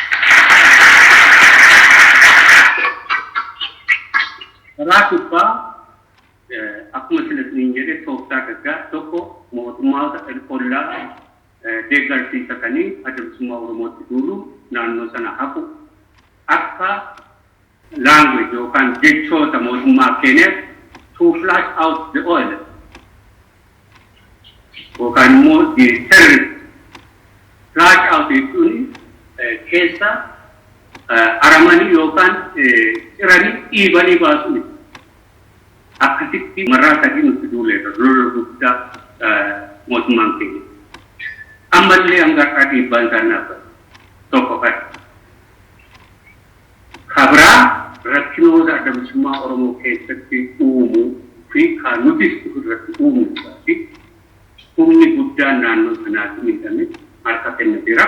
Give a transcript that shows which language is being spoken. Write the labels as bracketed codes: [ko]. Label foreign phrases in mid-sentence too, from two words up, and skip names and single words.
[om] Karaa gubbaa akkuma isin jedhe tooftaa gaggaa tokko mootummaa ollaa deeggarsiisatanii adda bilisummaa Oromootti duulu naannoo sana hafu akka language yookaan jechoota mootummaa keenyaaf [en] to flash out the oil [om] yookaan immoo [en] the terrorist flash out [om] jechuun keessa aramanii yookaan ciranii dhiibanii baasuun akkasitti marraa sadii nutti duuleera lola guddaa mootummaan keenya. Ammallee hanga har'aa dhiibbaan isaan naaffatu tokko kan kabraa rakkinoota adda bilisummaa Oromoo keessatti uumuu fi kan nutis irratti uumuudhaa fi humni guddaan naannoo sanaatti miidhame harka kennateera.